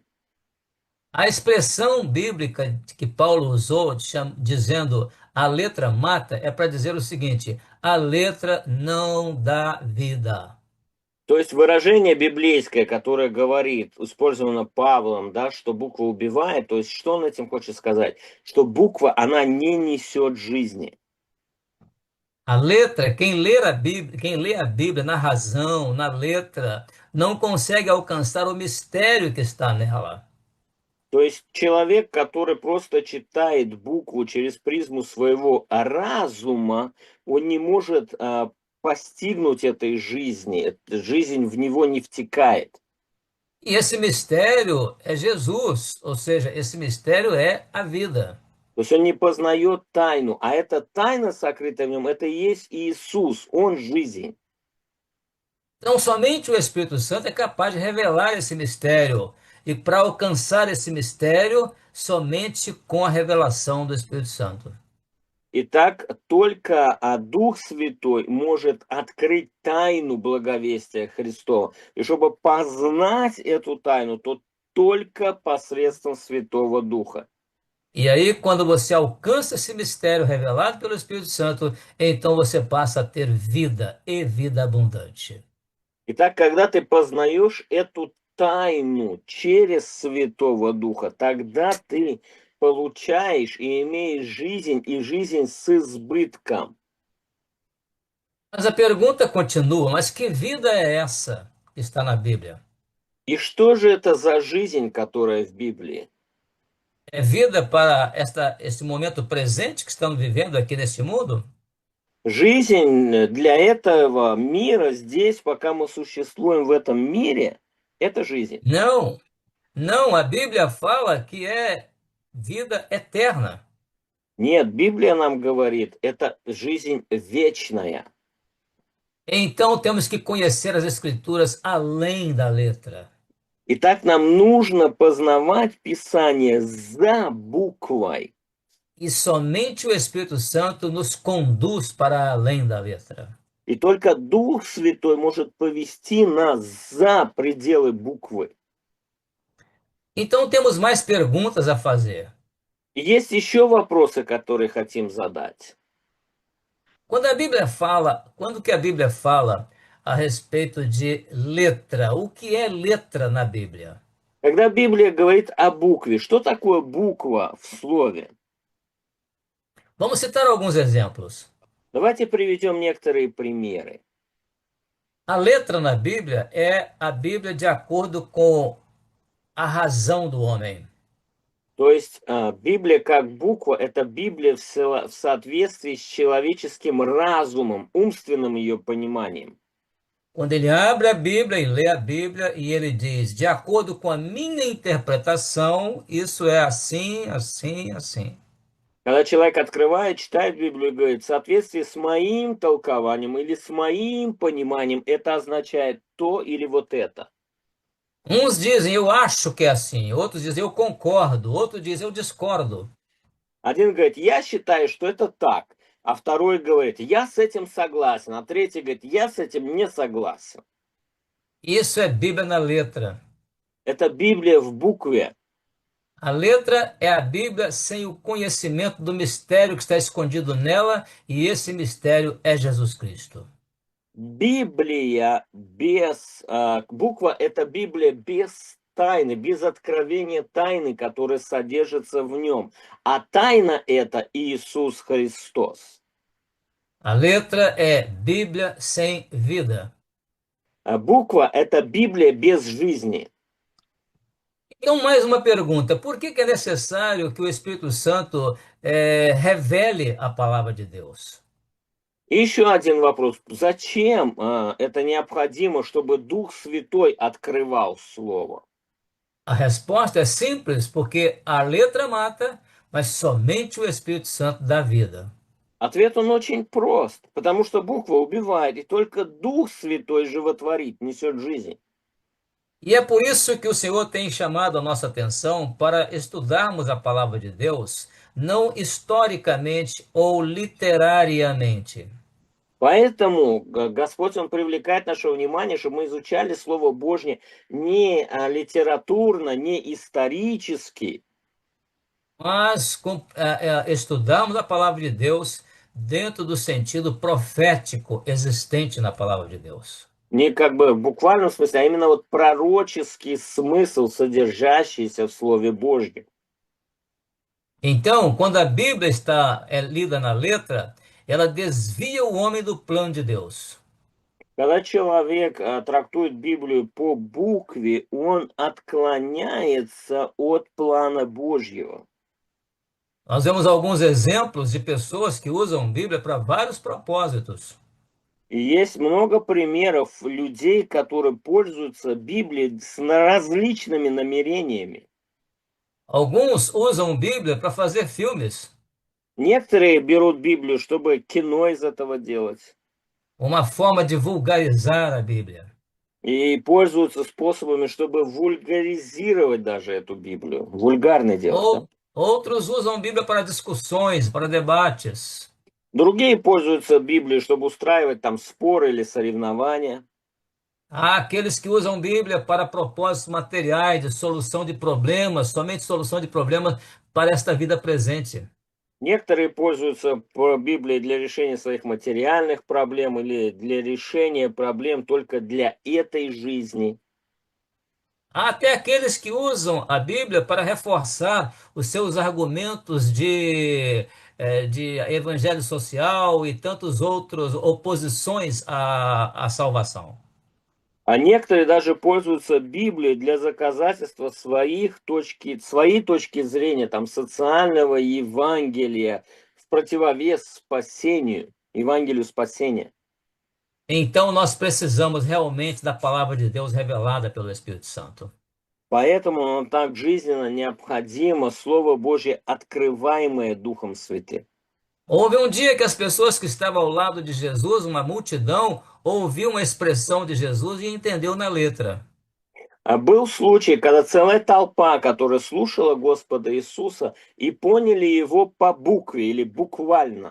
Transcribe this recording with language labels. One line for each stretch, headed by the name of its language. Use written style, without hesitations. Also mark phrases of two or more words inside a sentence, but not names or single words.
Portuguese: A expressão bíblica que Paulo usou, dizendo a letra mata, é para dizer o seguinte: a letra não dá vida.
Russian: То есть выражение библейское, которое говорит, использовано Павлом, да, что буква убивает, то есть что он этим хочет сказать? Что буква, она не несет жизни.
Portuguese: A letra, quem lê a Bíblia na razão, na letra, não consegue alcançar o mistério que está nela.
Russian: То есть человек, который просто читает букву через призму своего разума, он не может постигнуть этой жизни, жизнь в него не втекает.
Portuguese: E esse mistério é Jesus, ou seja, esse mistério é a vida.
Russian: То есть он не познает тайну, а эта тайна, сокрытая в нем, это и есть Иисус, Он жизнь.
Portuguese: Então, somente o Espírito Santo é capaz de revelar esse mistério. E para alcançar esse mistério, somente com a revelação do Espírito Santo.
Russian: Итак, только Дух Святой может открыть тайну благовестия Христова. И чтобы познать эту тайну, то только посредством Святого Духа.
Portuguese: E aí, quando você alcança esse mistério revelado pelo Espírito Santo, então você passa a ter vida e vida abundante.
Russian: Итак, когда ты познаешь эту тайну через Святого Духа, тогда ты получаешь и имеешь жизнь, и жизнь с избытком.
Portuguese: Mas a pergunta continua: mas que vida é essa que está na Bíblia?
Russian: И что же это за жизнь, которая в Библии?
Portuguese: É vida para esse momento presente que estamos vivendo aqui nesse mundo?
Russian: Жизнь для этого мира здесь, пока мы существуем в этом мире, это жизнь.
Portuguese: Não, não, a Bíblia fala que é vida eterna.
Russian: Нет, Библия нам говорит, это жизнь вечная.
Portuguese: Então temos que conhecer as Escrituras além da letra.
Russian: Итак, нам нужно познавать Писание за буквой.
Portuguese: E somente o Espírito Santo nos conduz para além da letra.
Russian: И только Дух Святой может повести нас за пределы буквы.
Portuguese: Então temos mais perguntas a fazer.
Russian: И есть еще вопросы, которые хотим задать.
Portuguese: Quando que a Bíblia fala a respeito de letra, o que é letra na Bíblia?
Russian: Когда Библия говорит о букве, что такое буква в слове?
Portuguese: Vamos citar alguns exemplos.
Russian: Давайте приведем некоторые примеры.
Portuguese: A letra na Bíblia é a Bíblia de acordo com a razão do homem.
Russian: То есть Библия как буква– это Библия в соответствии с человеческим разумом, умственным ее пониманием.
Portuguese: Quando ele abre a Bíblia e lê a Bíblia e ele diz, de acordo com a minha interpretação, isso é assim, assim, assim.
Russian: Когда человек открывает, читает Библию и говорит, в соответствии с моим толкованием или с моим пониманием, это означает то или вот это.
Portuguese: Uns dizem, eu acho que é assim, outros dizem, eu concordo, outros dizem, eu discordo.
Russian: Один говорит, я считаю, что это так, а второй говорит, я с этим согласен, а третий говорит, я с этим не согласен.
Portuguese: Isso é Bíblia na letra.
Russian: Это Библия в букве.
Portuguese: A letra é a Bíblia sem o conhecimento do mistério que está escondido nela, e esse mistério é Jesus Cristo.
Russian: Библия без... буква– это Библия без тайны, без откровения тайны, которая содержится в нем. А тайна– это Иисус Христос.
Portuguese: A letra é Bíblia sem vida.
Russian: Буква– это Библия без жизни.
Portuguese: Então, mais uma pergunta: por que é necessário que o Espírito Santo revele a palavra de Deus?
Russian: И еще один вопрос. Зачем это необходимо, чтобы Дух Святой открывал Слово?
Portuguese: A resposta é simples, porque a letra mata, mas somente o Espírito Santo dá vida.
Russian: Ответ он очень прост, потому что буква убивает, и только Дух Святой животворит, несет жизнь.
Portuguese: E é por isso que o Senhor tem chamado a nossa atenção para estudarmos a palavra de Deus, não historicamente ou literariamente.
Russian: Поэтому Господь, Он привлекает наше внимание, чтобы мы изучали Слово Божье не литературно, не исторически,
Portuguese: Mas estudamos a palavra de Deus dentro do sentido profético existente na palavra de Deus.
Russian: не как бы в буквальном смысле, а именно вот пророческий смысл, содержащийся в Слове Божьем.
Portuguese: Então, quando a Bíblia está lida na letra, ela desvia o homem do plano de Deus.
Russian: Когда человек трактует Библию по букве, он отклоняется от плана Божьего.
Portuguese: Nós vemos alguns exemplos de pessoas que usam Bíblia para vários propósitos.
Russian: И есть много примеров людей, которые пользуются Библией с различными намерениями.
Portuguese: Alguns usam Bíblia para fazer filmes,
Russian: Некоторые берут Библию, чтобы кино из этого делать.
Portuguese: uma forma de vulgarizar a Bíblia.
Russian: И pользуются способами, чтобы вульгаризировать даже эту Библию. Вульгарно делать, да?
Portuguese: Outros usam Bíblia para discussões, para debates.
Russian: Другие пользуются Библией, чтобы устраивать там споры или соревнования.
Portuguese: Há aqueles que usam Bíblia para propósitos materiais, de solução de problemas, somente solução de problemas para esta vida presente.
Russian: Некоторые пользуются Библией для решения своих материальных проблем или для решения проблем только для этой жизни.
Portuguese: Há até aqueles que usam a Bíblia para reforçar os seus argumentos de evangelho social e tantos outros oposições à salvação.
Russian: А некоторые даже пользуются Библией для доказательства своей точки зрения, там, социального Евангелия, в противовес спасению, Евангелию спасения.
Portuguese: Então nós precisamos realmente da palavra de Deus revelada pelo Espírito Santo.
Russian: Поэтому нам так жизненно необходимо Слово Божье, открываемое Духом Святым.
Portuguese: Houve um dia que as pessoas que estavam ao lado de Jesus, uma multidão, ouviu uma expressão de Jesus e entendeu na letra.
Russian: А был случай, когда целая толпа, которая слушала Господа Иисуса, и поняли Его по букве или буквально.